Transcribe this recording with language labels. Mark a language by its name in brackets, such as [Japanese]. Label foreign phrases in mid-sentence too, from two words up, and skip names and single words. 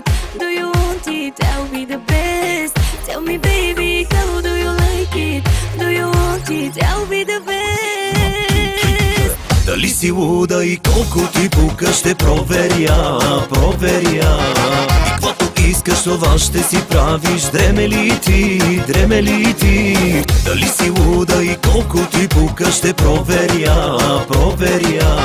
[English] Do you want it? I'll be the best. Tell me baby, how do you like it? Do you want it? I'll be the best. [Bulgarian] Дали си луда и колко ти пука? Ще проверя, проверя. И каквото искаш това ще си правиш. Дреме ли ти, дреме ли ти? Дали си луда и колко ти пука? Ще проверя, проверя.